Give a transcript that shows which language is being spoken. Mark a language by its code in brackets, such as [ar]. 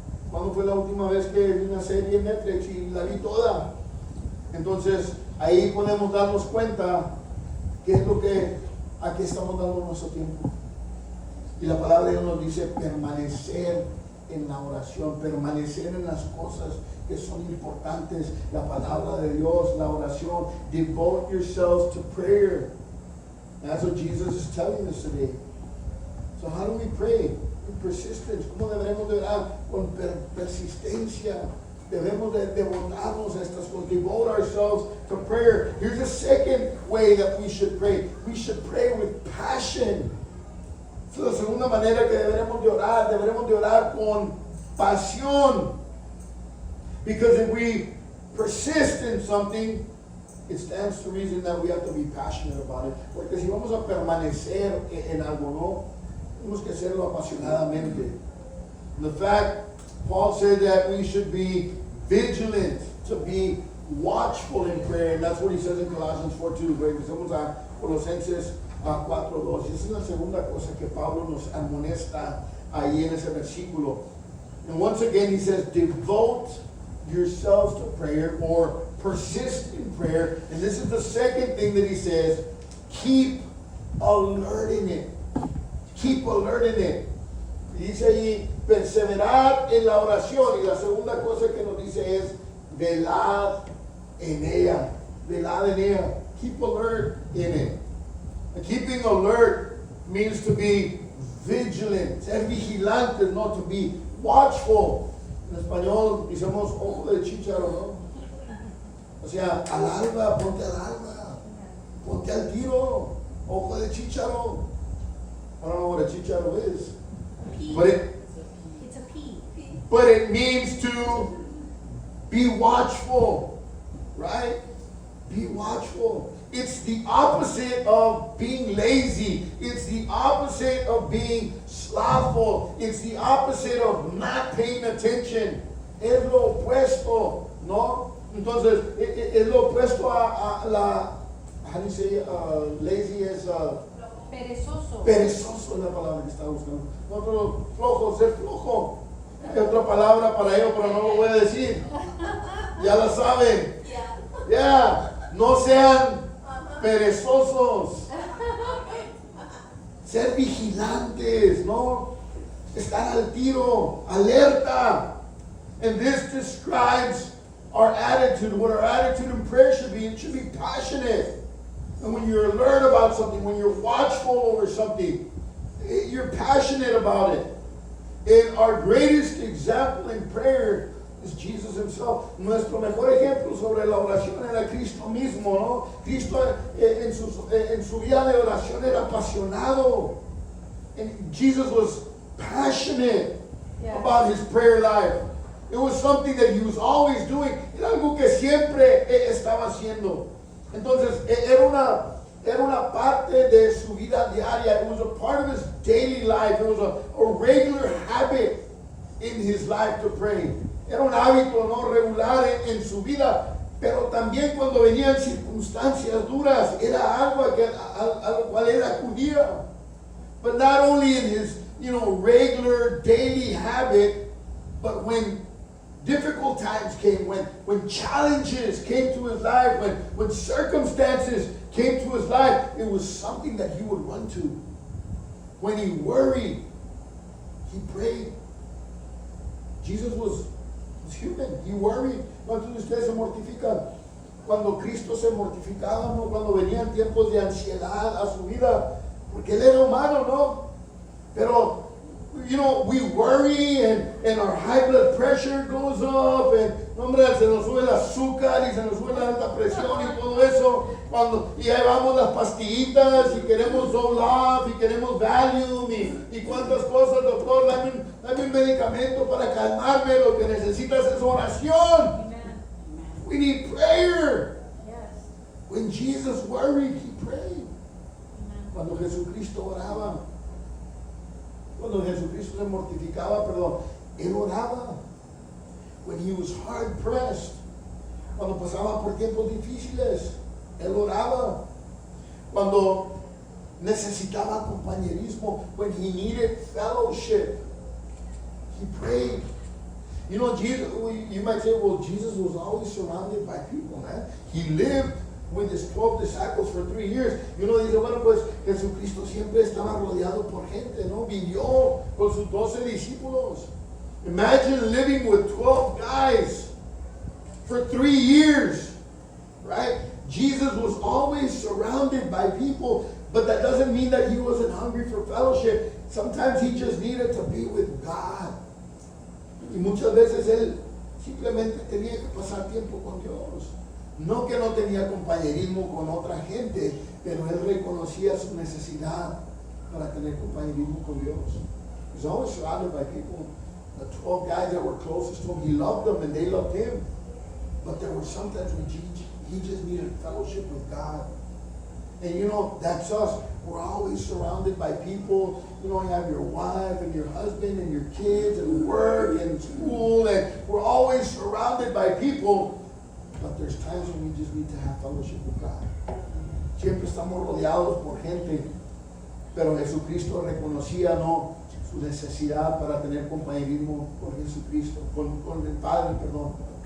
[es] ¿Cuándo fue la última vez que vi una serie en Netflix y la vi toda? Entonces, ahí podemos darnos cuenta qué es lo que, a qué estamos dando nuestro tiempo. Y la palabra de Dios nos dice permanecer en la oración, permanecer en las cosas que son importantes, la palabra de Dios, la oración. [en] Devote yourselves to prayer. That's what Jesus is telling us today. So how do we pray? With persistence. [es] ¿Cómo deberemos de orar? Con persistencia. Debemos de devotarnos a estas cosas. [en] Devote ourselves to prayer. Here's a second way that we should pray. We should pray with passion. [es] Es la segunda manera que deberemos de orar con pasión. [en] Because if we persist in something, it stands to reason that we have to be passionate about it. [es] Porque si vamos a permanecer en algo, no, tenemos que hacerlo apasionadamente. [en] The fact, Paul said that we should be vigilant, to be watchful in prayer, and that's what he says in Colossians 4:2. [es] Regresamos a Colosenses 4:2. Esa es la segunda cosa que Pablo nos amonesta ahí en ese versículo. [en] And once again he says, devote yourselves to prayer, or persist in prayer. And this is the second thing that he says, keep alert in it. Keep alert in it. [es] Y dice allí, perseverar en la oración. Y la segunda cosa que nos dice es, velad en ella. Velad en ella. [en] Keep alert in it. And keeping alert means to be vigilant. [es] Ser vigilantes, [en] not to be watchful. [es] En español decimos ojo de chícharo, ¿no? O sea, al alba, ponte al alba. Ponte al tiro. Ojo de chícharo. [en] I don't know what a chícharo is. Pea. But It's a pea. but it means to be watchful, right? Be watchful. It's the opposite of being lazy. It's the opposite of being slothful. It's the opposite of not paying attention. [es] Es lo opuesto, ¿no? Entonces, es lo opuesto a la, [en] how do you say, lazy [es] es, Perezoso. perezoso es la palabra que estaba buscando. Otro, flojo, ser flojo. Hay otra palabra para ello, pero no lo voy a decir. Ya la saben. Ya, no sean perezosos. Ser vigilantes, ¿no? Estar al tiro, alerta. [en] And this describes our attitude. What our attitude in prayer should be. It should be passionate. And when you're alert about something, when you're watchful over something, you're passionate about it. And our greatest example in prayer is Jesus himself. [es] Nuestro mejor ejemplo sobre la oración era Cristo mismo, ¿no? Cristo en su vida de oración era apasionado. [en] And Jesus was passionate about his prayer life. It was something that he was always doing. [es] Era algo que siempre estaba haciendo. Entonces, era una parte de su vida diaria. [en] It was a part of his daily life. It was a regular habit in his life to pray. [es] Era un hábito no regular en su vida, pero también cuando venían circunstancias duras, era algo a lo cual él acudía. [en] But not only in his, regular daily habit, but when difficult times came, when challenges came to his life, when circumstances came to his life, it was something that he would run to. When he worried, he prayed. Jesus was human, he worried. [es] ¿Cuántos de ustedes se mortifican? Cuando Cristo se mortificaba, ¿no? Cuando venían tiempos de ansiedad a su vida, porque él era humano, ¿no? Pero [en] we worry and our high blood pressure goes up and [es] hombre, se nos sube el azúcar y se nos sube la alta presión y todo eso. Y ahí vamos las pastillitas y queremos Zoloft y queremos Valium y cuántas cosas, doctor, dame un medicamento para calmarme. Lo que necesitas es oración. [en] Amen. We need prayer. Yes. When Jesus worried, he prayed. Amen. [es] Cuando Jesucristo oraba, cuando Jesucristo se mortificaba, él oraba. [en] When he was hard pressed, [es] cuando pasaba por tiempos difíciles, él oraba. Cuando necesitaba compañerismo, [en] when he needed fellowship, he prayed. Jesus, you might say, well, Jesus was always surrounded by people, man. He lived with his 12 disciples for 3 years. [es] Dice, bueno, pues Jesucristo siempre estaba rodeado por gente, ¿no? Vivió con sus 12 discípulos. [en] Imagine living with 12 guys for 3 years, right? Jesus was always surrounded by people, but that doesn't mean that he wasn't hungry for fellowship. Sometimes he just needed to be with God. Y muchas veces él simplemente tenía que pasar tiempo con Dios. No que no tenía compañerismo con otra gente, pero él reconocía su necesidad para tener compañerismo con Dios. He was always surrounded by people. The 12 guys that were closest to him, he loved them and they loved him. But there were sometimes when he just needed fellowship with God. And that's us. We're always surrounded by people. You have your wife and your husband and your kids and work and school, and we're always surrounded by people. But there's times when we just need to have fellowship with God. [es] Siempre estamos rodeados por gente, pero Jesucristo reconocía, ¿no?, su necesidad para tener compañerismo con Jesucristo, con el Padre, perdón.